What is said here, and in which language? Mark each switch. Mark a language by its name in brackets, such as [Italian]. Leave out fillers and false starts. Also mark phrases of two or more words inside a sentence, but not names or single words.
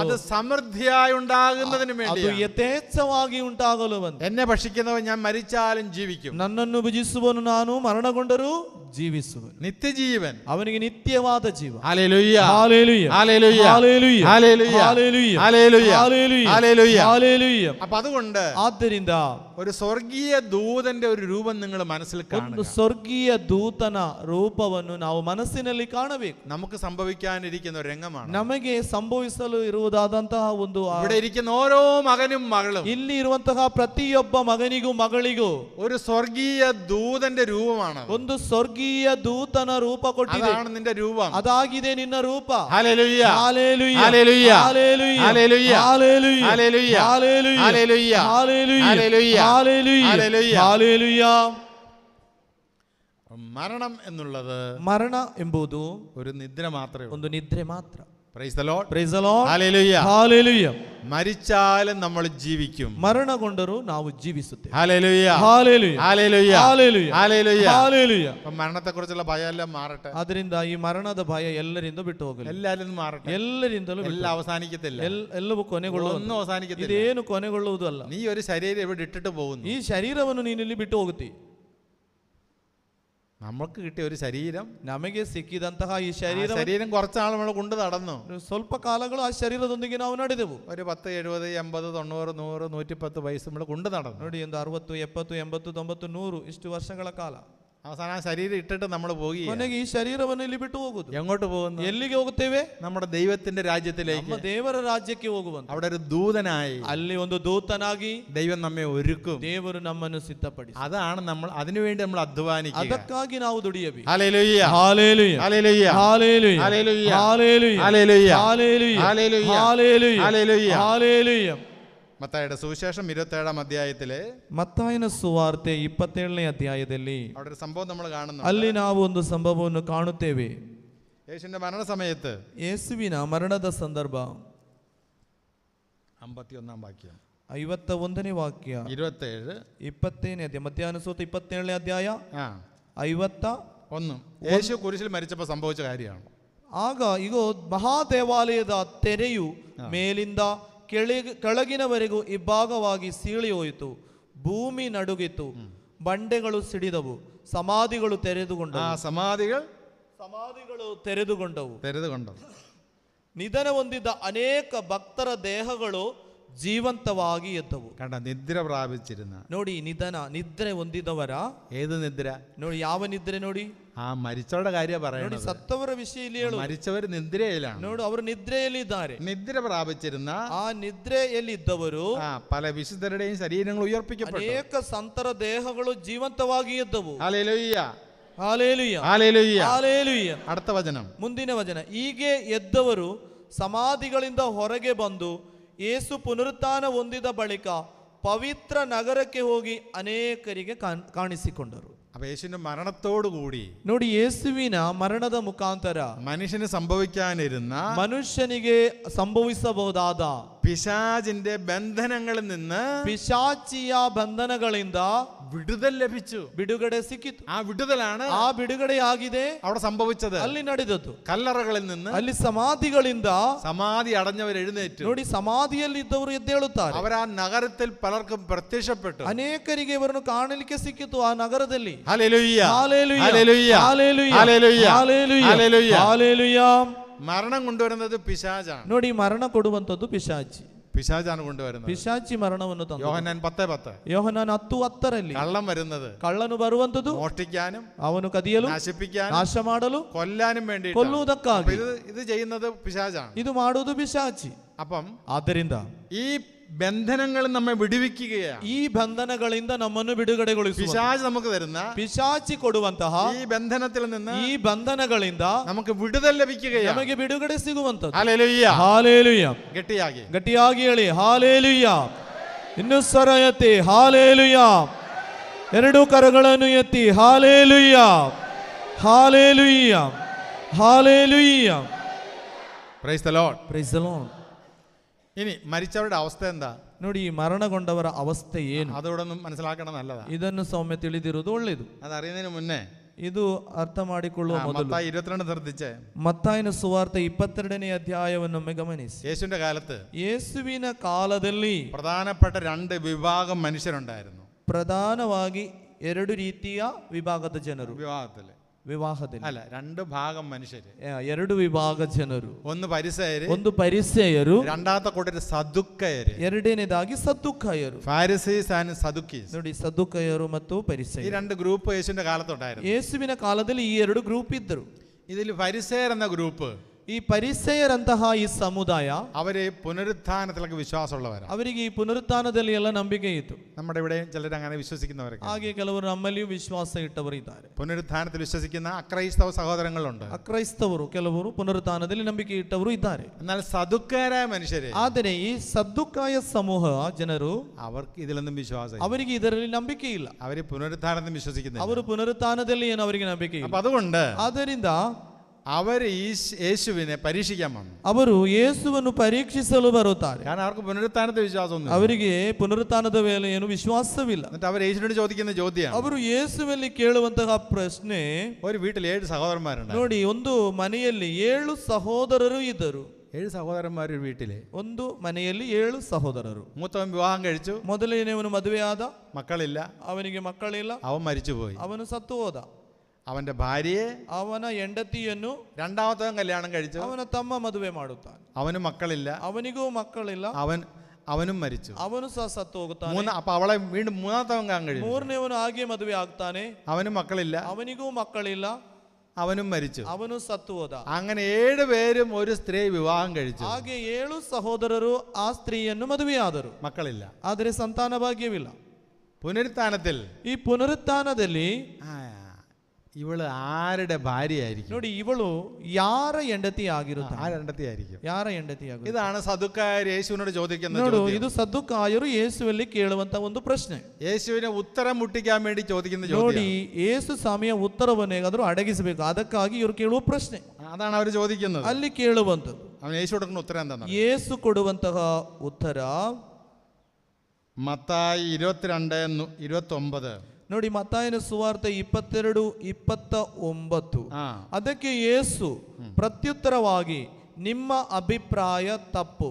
[Malayalam] അത് സമൃദ്ധിയായി ഉണ്ടാകുന്നതിന് [Kannada] ಅದು [Malayalam] വേണ്ടി. [Kannada] ಯಥೇಚ್ಛವಾಗಿ ಉಂಟಾಗಲು ಬಂದ. [Malayalam] എന്നെ ഭക്ഷിക്കുന്നവൻ ഞാൻ മരിച്ചാലും ജീവിക്കും. [Kannada] ನನ್ನನ್ನು ಭುಜಿಸುವನು ನಾನು ಮರಣಗೊಂಡರೂ ಜೀವಿಸುವನು. [Malayalam] നിത്യജീവൻ, [Kannada] ಅವನಿಗೆ ನಿತ್ಯವಾದ ಜೀವ. [Malayalam] ഹല്ലേലൂയ, ഹല്ലേലൂയ, ഹല്ലേലൂയ, ഹല്ലേലൂയ, ഹല്ലേലൂയ, ഹല്ലേലൂയ, ഹല്ലേലൂയ, ഹല്ലേലൂയ, ഹല്ലേലൂയ. ഹല്ലേലൂയ. അപ്പൊ അതുകൊണ്ട് [Kannada] ಆದ್ದರಿಂದ [Malayalam] ഒരു സ്വർഗീയ ദൂതന്റെ ഒരു രൂപം നിങ്ങൾ മനസ്സിൽ [Kannada] ಒಂದು [Malayalam] കാണുക. [Kannada] ಸ್ವರ್ಗೀಯ ದೂತನ ರೂಪವನ್ನು ನಾವು ಮನಸ್ಸಿನಲ್ಲಿ ಕಾಣಬೇಕು. [Malayalam] നമുക്ക് സംഭവിക്കാനിരിക്കുന്ന ഒരു രംഗമാണ്. [Kannada] ನಮಗೆ ಸಂಭವಿಸಲು ಇರುವುದಾದಂತಹ ಒಂದು [Malayalam] ഇവിടെ ഇരിക്കുന്ന ഓരോ മകനും മകളും [Kannada] ಇಲ್ಲಿ ಇರುವಂತಹ ಪ್ರತಿಯೊಬ್ಬ ಮಗನಿಗೂ ಮಗಳಿಗೂ [Malayalam] ഒരു സ്വർഗീയ ദൂതന്റെ രൂപമാണ്. [Kannada] ಒಂದು ಸ್ವರ್ಗೀಯ ದೂತನ ರೂಪ ಕೊಟ್ಟಿದೆ. [Malayalam] അതാണ് നിന്റെ രൂപം. [Kannada] ಅದಾಗಿದೆ ನಿನ್ನ ರೂಪ. [Malayalam] ഹല്ലേലൂയ, ഹല്ലേലൂയ, ഹല്ലേലൂയ, ഹല്ലേലൂയ, ഹല്ലേലൂയ, ഹല്ലേലൂയ, ഹല്ലേലൂയ, ഹല്ലേലൂയ, ഹല്ലേലൂയ, ഹല്ലേലൂയ, ഹല്ലേലൂയ, ഹല്ലേലൂയ, ഹല്ലേലൂയ. ഹല്ലേലൂയ. മരണം എന്നുള്ളത് [Kannada] ಮರಣ ಎಂಬುದು [Malayalam] ഒരു നിദ്ര മാത്രമേ ഉള്ളൂ. [Kannada] ಒಂದು ನಿದ್ರೆ ಮಾತ್ರ. [English] Praise the Lord. Praise the Lord. [Malayalam] ഹല്ലേലൂയ. [Kannada] ಹಲ್ಲೆಲೂಯ. [Malayalam] മരിച്ചാലും നമ്മൾ ജീവിക്കും. [Kannada] ಮರಣಗೊಂಡರೂ ನಾವು ಜೀವಿಸುತ್ತೇವೆ. [Malayalam] ഹല്ലേലൂയ, [Kannada] ಹಲ್ಲೆಲೂಯ, [Malayalam] ഹല്ലേലൂയ, [Kannada] ಹಲ್ಲೆಲೂಯ, [Malayalam] ഹല്ലേലൂയ. [Kannada] ಹಲ್ಲೆಲೂಯ. [Malayalam] അപ്പൊ മരണത്തെ കുറിച്ചുള്ള ഭയം എല്ലാം മാറട്ടെ. [Kannada] ಅದರಿಂದ ಈ ಮರಣದ ಭಯ ಎಲ್ಲರಿಂದ ಬಿಟ್ಟು ಹೋಗಲಿ. [Malayalam] എല്ലാരും മാറട്ടെ. [Kannada] ಎಲ್ಲರಿಂದಲೂ ಬಿಟ್ಟು [Malayalam] എല്ലാം അവസാനിക്കത്തില്ല. [Kannada] ಎಲ್ಲವೂ ಕೊನೆಗೊಳ್ಳುವುದು. [Malayalam] ഒന്നും അവസാനിക്കത്തില്ല. [Kannada] ಇದೇನು ಕೊನೆಗೊಳ್ಳುವುದಲ್ಲ. [Malayalam] നീ ഒരു ശരീരം ഇവിടെ ഇട്ടിട്ട് പോകുന്നു. [Kannada] ಈ ಶರೀರವನ್ನು ನೀನು ಇಲ್ಲಿ ಬಿಟ್ಟು ಹೋಗುತ್ತಿ. [Malayalam] നമുക്ക് കിട്ടിയ ഒരു ശരീരം, [Kannada] ನಮಗೆ ಸಿಕ್ಕಿದಂತಹ ಈ [Malayalam] ആ [Kannada] ಶರೀರ [Malayalam] ശരീരം കുറച്ചാൾ നമ്മൾ കൊണ്ട് നടന്നു. [Kannada] ಸ್ವಲ್ಪ ಕಾಲಗಳು ಆ ಶರೀರದೊಂದಿಗೆ ನಾವು ನಡೆದೆವು. [Malayalam] ഒരു 10, 70, 80, 90, 100, 110 വയസ്സ് നമ്മൾ കൊണ്ട് നടന്നു. [Kannada] ನೋಡಿ, ಒಂದು 60, 70, 80, 90, 100 ಇಷ್ಟು ವರ್ಷಗಳ ಕಾಲ. [Malayalam] അവസാനം ആ ശരീരം ഇട്ടിട്ട് നമ്മൾ പോകുകയാണ്. [Kannada] ಕೊನೆಗೆ ಈ ಶರೀರವನ್ನು ಇಲ್ಲಿ ಬಿಟ್ಟು ಹೋಗುದು. [Malayalam] എങ്ങോട്ട് പോകുന്നു? [Kannada] ಎಲ್ಲಿಗೆ ಹೋಗುತ್ತೇವೆ? [Malayalam] നമ്മുടെ ദൈവത്തിന്റെ രാജ്യത്തിലേക്ക്. [Kannada] ನಮ್ಮ ದೇವರ ರಾಜ್ಯಕ್ಕೆ ಹೋಗುವಂತ. [Malayalam] അവിടെ ഒരു ദൂതനായി, [Kannada] ಅಲ್ಲಿ ಒಂದು ದೂತನಾಗಿ [Malayalam] ദൈവം നമ്മെ ഒരുക്കും. [Kannada] ದೇವರು ನಮ್ಮನ್ನು ಸಿದ್ಧಪಡಿಸಿ, [Malayalam] അതാണ് നമ്മൾ അതിനുവേണ്ടി നമ്മൾ അധ്വാനിക്കുക. [Kannada] ಅದಕ್ಕಾಗಿ ನಾವು ದುಡಿಯಬೇಕು. [Malayalam] ഹല്ലേലൂയ, ഹല്ലേലൂയ, ഹല്ലേലൂയ, ഹല്ലേലൂയ, ഹല്ലേലൂയ, ഹല്ലേലൂയ, ഹല്ലേലൂയ, ഹല്ലേലൂയ, ഹല്ലേലൂയ, ഹല്ലേലൂയ, ഹല്ലേലൂയ. ഹല്ലേലൂയ. മത്തായിയുടെ സുവിശേഷം 27-ാം അധ്യായത്തിലെ [Kannada] ಮತ್ತಾಯನ ಸುವಾರ್ತೆ 27ನೇ ಅಧ್ಯಾಯದಲ್ಲಿ [Malayalam] അവിടെ ഒരു സംഭവം നമ്മൾ കാണുന്നു. [Kannada] ಅಲ್ಲಿ ನಾವು ಒಂದು ಸಂಭವವನ್ನು ಕಾಣುತ್ತೇವೆ. [Malayalam] യേശുവിന്റെ മരണ സമയത്ത് [Kannada] ಯೇಸುವಿನ ಮರಣದ ಸಂದರ್ಭ [Malayalam] 51-ാം വാക്യം, [Kannada] 51ನೇ ವಾಕ್ಯ, [Malayalam] 27, [Kannada] 20ನೇ ಅಧ್ಯಾಯ, ಮತ್ತಾಯನ ಸುವಾರ್ತೆ 27ನೇ ಅಧ್ಯಾಯ 51. [Malayalam] യേശു കുരിശിൽ മരിച്ചപ്പോൾ സംഭവിച്ച കാര്യമാണ്. [Kannada] ಆಗ ಈಗ ಮಹಾದೇವಾಲಯದ ತೆರೆಯು ಮೇಲಿಂದ ಕೆಳಗಿನವರೆಗೂ ಇಬ್ಬಾಗವಾಗಿ ಸೀಳಿ ಹೋಯಿತು, ಭೂಮಿ ನಡುಗಿತು, ಬಂಡೆಗಳು ಸಿಡಿದವು, ಸಮಾಧಿಗಳು ತೆರೆದುಕೊಂಡವು. ನಿಧನ ಹೊಂದಿದ್ದ ಅನೇಕ ಭಕ್ತರ ದೇಹಗಳು ಜೀವಂತವಾಗಿ ಎದ್ದವು. [Malayalam] കണ്ട, നിദ്ര പ്രാപിച്ചിരുന്ന, [Kannada] ನೋಡಿ, ನಿದ್ರೆ ಹೊಂದಿದವರ [Malayalam] ഏത് നിദ്ര? [Kannada] ನೋಡಿ, ಯಾವ ನಿದ್ರೆ? ನೋಡಿ, [Malayalam] ആ മരിച്ചവരുടെ കാര്യം [Kannada] ನೋಡಿ, [Malayalam] പറയുന്നത്. [Kannada] ಸತ್ತವರ ವಿಷಯ ಇಲ್ಲಿ ಹೇಳು. [Malayalam] മരിച്ചവർ നിദ്രയിലാണ്. [Kannada] ನೋಡು, ಅವರು ನಿದ್ರೆಯಲ್ಲಿ ಇದ್ದಾರೆ. [Malayalam] നിദ്ര പ്രാപിച്ചിരുന്ന [Kannada] ಆ ನಿದ್ರೆಯಲ್ಲಿ ಇದ್ದವರು [Malayalam] പല വിശുദ്ധരുടെയും ശരീരങ്ങൾ ഉയർപ്പിക്കപ്പെട്ടു. [Kannada] ಅನೇಕ ಸಂತರ ದೇಹಗಳು ಜೀವಂತವಾಗಿ ಎದ್ದವು. [Malayalam] ഹല്ലേലൂയ, [Kannada] ಹಾಲೇಲುಯ್ಯ, [Malayalam] ഹല്ലേലൂയ. [Kannada] ಹಾಲೇಲುಯ್ಯ. [Malayalam] അടുത്ത വചനം, [Kannada] ಮುಂದಿನ ವಚನ, ಹೀಗೆ ಎದ್ದವರು ಸಮಾಧಿಗಳಿಂದ ಹೊರಗೆ ಬಂದು ಯೇಸು ಪುನರುತ್ಥಾನ ಹೊಂದಿದ ಬಳಿಕ ಪವಿತ್ರ ನಗರಕ್ಕೆ ಹೋಗಿ ಅನೇಕರಿಗೆ ಕಾಣಿಸಿಕೊಂಡರು. [Malayalam] അപ്പൊ യേശുവിന്റെ മരണത്തോടുകൂടി, [Kannada] ನೋಡಿ, ಯೇಸುವಿನ ಮರಣದ ಮುಖಾಂತರ [Malayalam] മനുഷ്യന് സംഭവിക്കാനിരുന്ന, [Kannada] ಮನುಷ್ಯನಿಗೆ ಸಂಭವಿಸಬಹುದಾದ [Malayalam] പിശാചിന്റെ ബന്ധനങ്ങളിൽ നിന്ന്, [Kannada] ಪಿಶಾಚಿಯ ಬಂಧನಗಳಿಂದ [Malayalam] വിടുതൽ ലഭിച്ചു. [Kannada] ಬಿಡುಗಡೆ ಸಿಕ್ಕಿತು. [Malayalam] ആ വിടുതലാണ് [Kannada] ಆ ಬಿಡುಗಡೆಯಾಗಿದೆ [Malayalam] അവിടെ സംഭവിച്ചത്. [Kannada] ಅಲ್ಲಿ ನಡೆದದ್ದು. [Malayalam] കല്ലറകളിൽ നിന്ന്, [Kannada] ಅಲ್ಲಿ ಸಮಾಧಿಗಳಿಂದ [Malayalam] സമാധി അടഞ്ഞവർ എഴുന്നേറ്റു. [Kannada] ನೋಡಿ, ಸಮಾಧಿಯಲ್ಲಿ ಇದ್ದವರು ಎದ್ದೇಳುತ್ತಾರೆ. [Malayalam] അവർ ആ നഗരത്തിൽ പലർക്കും പ്രത്യക്ഷപ്പെട്ടു. [Kannada] ಅನೇಕರಿಗೆ ಇವರನ್ನು ಕಾಣಲಿಕ್ಕೆ ಸಿಕ್ಕಿತು ಆ ನಗರದಲ್ಲಿ. [Malayalam] ഹല്ലേലൂയ, ഹല്ലേലൂയ, ഹല്ലേലൂയ, ഹല്ലേലൂയ, ഹല്ലേലൂയ, ഹല്ലേലൂയ, ഹല്ലേലൂയ. ഹല്ലേലൂയ. മരണം കൊണ്ടുവരുന്നത് പിശാചാണ്. [Kannada] ನೋಡಿ, ಮರಣ ಕೊಡುವಂತದ್ದು ಪಿಶಾಚಿ. [Malayalam] പിശാചാണ് കൊണ്ടുവരുന്നത്. [Kannada] ಪಿಶಾಚಿ ಮರಣವನ್ನು ತಂದ. [Malayalam] യോഹന്നാൻ 10:10. [Kannada] ಯೋಹನಾನ್ 10:10 [Malayalam] കള്ളം വരുന്നത് [Kannada] ಕಳ್ಳನು ಬರುವಂತದ್ದು [Malayalam] മോഷ്ടിക്കാനും, [Kannada] ಅವನು ಕದಿಯಲು, [Malayalam] നശിപ്പിക്കാനും, [Kannada] ನಾಶ ಮಾಡಲು, [Malayalam] കൊല്ലാനും വേണ്ടി. [Kannada] ಕೊಲ್ಲುವುದಕ್ಕಾಗಿ. [Malayalam] ഇത് ചെയ്യുന്നത് പിശാചാണ്. [Kannada] ಇದು ಮಾಡುವುದು ಪಿಶಾಚಿ. [Malayalam] അപ്പം [Kannada] ಆದ್ದರಿಂದ [Malayalam] ഈ ബന്ധനങ്ങൾ നമ്മെ വിടുവിക്കുകയാണ്. [Kannada] ಈ ಬಂಧನಗಳಿಂದ ನಮ್ಮನ್ನು ಬಿಡುಗಡೆಗೊಳಿಸುವ, [Malayalam] പിശാച് നമുക്ക് തരുന്ന, [Kannada] ಪಿಶಾಚಿ ಕೊಡುವಂತಹ [Malayalam] ഈ ബന്ധനത്തിൽ നിന്ന് [Kannada] ಈ ಬಂಧನಗಳಿಂದ [Malayalam] നമുക്ക് വിടുതൽ ലഭിക്കുകയാണ്. [Kannada] ನಮಗೆ ಬಿಡುಗಡೆ ಸಿಗುವಂತದ್ದು. [Malayalam] ഹല്ലേലൂയ, [Kannada] ಹಾಲೇಲುಯ್ಯ. ഗട്ടിയാಗಿ ಗಟ್ಟಿಯಾಗಿ ಹೇಳಿ ಹಾಲೇಲುಯ್ಯ. ಇನ್ನು ಸ್ವರ ಎತ್ತಿ ಹಾಲೇಲುಯ್ಯ. ಎರಡು ಕರಗಳನ್ನು ಎತ್ತಿ ಹಾಲೇಲುಯ್ಯ, ಹಾಲೇಲುಯ್ಯ, ಹಾಲೇಲುಯ್ಯ. [English] Praise the Lord. Praise the Lord. [Malayalam] ഇനി മരിച്ചവരുടെ അവസ്ഥ എന്താ? [Kannada] ನೋಡಿ, ಮರಣಗೊಂಡವರ ಅವಸ್ಥೆ ಏನು? [Malayalam] അതോടെ ഒന്ന് മനസ്സിലാക്കണം, നല്ലതാ. [Kannada] ಇದನ್ನು ಸೌಮ್ಯ ತಿಳಿದಿರುವುದು ಒಳ್ಳೆಯದು. [Malayalam] അതറിയുന്നതിന് മുന്നേ [Kannada] ಇದು ಅರ್ಥ ಮಾಡಿಕೊಳ್ಳುವ ಮೊದಲು [Malayalam] മത്തായി 22 ശ്രദ്ധിച്ചേ. [Kannada] ಮತ್ತಾಯನ ಸುವಾರ್ತೆ 22ನೇ ಅಧ್ಯಾಯವನ್ನೊಮ್ಮೆ ಗಮನಿಸಿ. [Malayalam] യേശുവിന്റെ കാലത്ത് [Kannada] ಯೇಸುವಿನ ಕಾಲದಲ್ಲಿ [Malayalam] പ്രധാനപ്പെട്ട 2 വിഭാഗം മനുഷ്യരുണ്ടായിരുന്നു. [Kannada] ಪ್ರಧಾನವಾಗಿ 2 ರೀತಿಯ ವಿಭಾಗದ ಜನರು. ವಿವಾಹದಲ್ಲಿ [Malayalam] അല്ല, 2 ഭാഗം മനുഷ്യര്. [Kannada] 2 ವಿಭಾಗ ಜನರು. [Malayalam] ഒന്ന് പരിസയര്, [Kannada] ಒಂದು ಪರಿಸೇಯರು, [Malayalam] രണ്ടാമത്തെ കൂട്ടര് സദുക്കയര്. [Kannada] ಎರಡನೇದಾಗಿ ಸದ್ದುಕಾಯರು. [English] Pharisees and Sadducees. [Kannada] ನೋಡಿ, ಸದ್ದುಕಾಯರು ಮತ್ತು [Malayalam] ഈ [Kannada] ಪರಿಸೇಯರು [Malayalam] 2 ഗ്രൂപ്പ് യേശുവിന്റെ കാലത്തുണ്ടായിരുന്നു. [Kannada] ಯೇಸುವಿನ ಕಾಲದಲ್ಲಿ ಈ 2 ಗ್ರೂಪ್ ಇದ್ದರು. [Malayalam] ഇതിൽ ഫരിസേയർ എന്ന ഗ്രൂപ്പ്, [Kannada] ಈ ಪರಿಸೇಯರಂತಹ ಈ ಸಮುದಾಯ, [Malayalam] അവര് പുനരുത്ഥാനത്തിലൊക്കെ വിശ്വാസമുള്ളവരാണ്. [Kannada] ಅವರಿಗೆ ಈ ಪುನರುತ್ಥಾನದಲ್ಲಿ ಎಲ್ಲ ನಂಬಿಕೆ ಇತ್ತು. [Malayalam] നമ്മുടെ ഇവിടെ ചിലർ അങ്ങനെ വിശ്വസിക്കുന്നവരൊക്കെ. [Kannada] ಹಾಗೆ ಕೆಲವರು ನಮ್ಮಲ್ಲಿಯೂ ವಿಶ್ವಾಸ ಇಟ್ಟವರು ಇದ್ದಾರೆ. [Malayalam] പുനരുത്ഥാനത്തിൽ വിശ്വസിക്കുന്ന അക്രൈസ്തവ സഹോദരങ്ങളുണ്ട്. [Kannada] ಅಕ್ರೈಸ್ತವರು ಕೆಲವರು ಪುನರುತ್ಥಾನದಲ್ಲಿ ನಂಬಿಕೆ ಇಟ್ಟವರು ಇದ್ದಾರೆ. [Malayalam] എന്നാൽ സദുക്കാരായ മനുഷ്യര്, [Kannada] ಆದರೆ ಈ ಸದ್ದುಕಾಯ ಸಮೂಹ ಜನರು, [Malayalam] അവർക്ക് ഇതിലൊന്നും വിശ്വാസം, [Kannada] ಅವರಿಗೆ ಇದರಲ್ಲಿ ನಂಬಿಕೆ ಇಲ್ಲ. [Malayalam] അവര് പുനരുത്ഥാനത്തിൽ വിശ്വസിക്കുന്നില്ല. [Kannada] ಅವರು ಪುನರುತ್ಥಾನದಲ್ಲಿ ಏನು ಅವರಿಗೆ ನಂಬಿಕೆ ಇಲ್ಲ. [Malayalam] അപ്പൊ അതുകൊണ്ട് [Kannada] ಆದ್ದರಿಂದ [Malayalam] അവർ യേശുവിനെ പരീക്ഷിക്കാൻ വന്നു. [Kannada] ಅವರು ಯೇಸುವನ್ನು ಪರೀಕ್ಷಿಸಲು ಬರುತ್ತಾರೆ. [Malayalam] കാരണം അവർക്ക് പുനരുത്ഥാനത്തെ വിശ്വാസമൊന്നും. [Kannada] ಅವರಿಗೆ ಪುನರುತ್ಥಾನದ ಮೇಲೆ ಏನು ವಿಶ್ವಾಸವಿಲ್ಲ. [Malayalam] എന്നിട്ട് അവർ യേശുവിനോട് ചോദിക്കുന്ന ചോദ്യം, [Kannada] ಅವರು ಯೇಸುವಲ್ಲಿ ಕೇಳುವಂತಹ ಪ್ರಶ್ನೆ, [Malayalam] ഒരു വീട്ടിൽ 7 സഹോദരന്മാരുണ്ട്. [Kannada] ನೋಡಿ, ಒಂದು ಮನೆಯಲ್ಲಿ 7 ಸಹೋದರರು ಇದ್ದರು. [Malayalam] 7 സഹോദരന്മാർ ഒരു വീട്ടില്. [Kannada] ಒಂದು ಮನೆಯಲ್ಲಿ 7 ಸಹೋದರರು. [Malayalam] മൂത്തവൻ വിവാഹം കഴിച്ചു, [Kannada] ಮೊದಲನೆಯವನು ಮದುವೆಯಾದ, [Malayalam] മക്കളില്ല, [Kannada] ಅವನಿಗೆ ಮಕ್ಕಳಿಲ್ಲ, [Malayalam] അവൻ മരിച്ചുപോയി. [Kannada] ಅವನು ಸತ್ತು ಹೋದ. [Malayalam] അവന്റെ ഭാര്യയെ, [Kannada] ಅವನ ಹೆಂಡತಿಯನ್ನು [Malayalam] രണ്ടാമത്തവൻ കല്യാണം കഴിച്ചു, [Kannada] ಅವನ ತಮ್ಮ ಮದುವೆ ಮಾಡುತ್ತಾನೆ. [Malayalam] അവന് മക്കളില്ല, [Kannada] ಅವನಿಗೂ ಮಕ್ಕಳಿಲ್ಲ, [Malayalam] അവനും മരിച്ചു. [Kannada] ಅವನು ಸಹ ಸತ್ತು ಹೋಗುತ್ತಾನೆ. [Malayalam] അപ്പൊ അവളെ വീണ്ടും മൂന്നാമത്തവൻ കാണാൻ കഴിയും, [Kannada] ಮೂರನೇವನು ಹಾಗೆ ಮದುವೆ ಆಗ್ತಾನೆ, [Malayalam] അവനും മക്കളില്ല, [Kannada] ಅವನಿಗೂ ಮಕ್ಕಳಿಲ್ಲ, [Malayalam] അവനും മരിച്ചു. [Kannada] ಅವನು ಸತ್ತು ಹೋದ. [Malayalam] അങ്ങനെ 7 പേരും ഒരു സ്ത്രീ വിവാഹം കഴിച്ചു. [Kannada] ಹಾಗೆ 7 ಸಹೋದರರು ಆ ಸ್ತ್ರೀಯನ್ನು ಮದುವೆಯಾದರು, [Malayalam] മക്കളില്ല. [Kannada] ಆದರೆ ಸಂತಾನ ಭಾಗ್ಯವಿಲ್ಲ. [Malayalam] പുനരുത്ഥാനത്തിൽ [Kannada] ಈ ಪುನರುತ್ಥಾನದಲ್ಲಿ [Malayalam] ഇവള് ആരുടെ ഭാര്യയായിരിക്കും? [Kannada] ನೋಡಿ, ಇವಳು ಯಾರ ಹೆಂಡತಿ ಆಗಿರುತ್ತಾಳೆ? [Malayalam] ആരണ്ടത്തിയായിരിക്കും? [Kannada] ಯಾರ ಹೆಂಡತಿ ಆಗುತ್ತೆ? [Malayalam] ഇതാണ് സദുക്കായർ യേശുവിനോട് ചോദിക്കുന്ന [Kannada] ನೋಡು, [Malayalam] ചോദ്യം. [Kannada] ಇದು ಸದ್ದುಕಾಯರು ಯೇಸುವಲ್ಲಿ ಕೇಳುವಂತ ಒಂದು ಪ್ರಶ್ನೆ. [Malayalam] യേശുവിനെ ഉത്തരം മുട്ടിക്കാൻ വേണ്ടി ചോദിക്കുന്ന [Kannada] ನೋಡಿ, [Malayalam] ചോദ്യം. [Kannada] ಯೇಸು ಸ್ವಾಮಿಯ ಉತ್ತರವನ್ನು ಹೇಗಾದ್ರೂ ಅಡಗಿಸಬೇಕು, ಅದಕ್ಕಾಗಿ ಇವರು ಕೇಳುವ ಪ್ರಶ್ನೆ [Malayalam] അതാണ് അവർ ചോദിക്കുന്നത്. [Kannada] ಅಲ್ಲಿ ಕೇಳುವಂಥದ್ದು. [Malayalam] അവൻ യേശു കൊടുക്കുന്ന ഉത്തരം എന്താണ്? [Kannada] ಯೇಸು ಕೊಡುವಂತಹ ಉತ್ತರ [Malayalam] മത്തായി 22:29. [Kannada] ನೋಡಿ, ಮತ್ತಾಯನ ಸುವಾರ್ತೆ 22:29. ಅದಕ್ಕೆ ಯೇಸು ಪ್ರತ್ಯುತ್ತರವಾಗಿ, ನಿಮ್ಮ ಅಭಿಪ್ರಾಯ ತಪ್ಪು.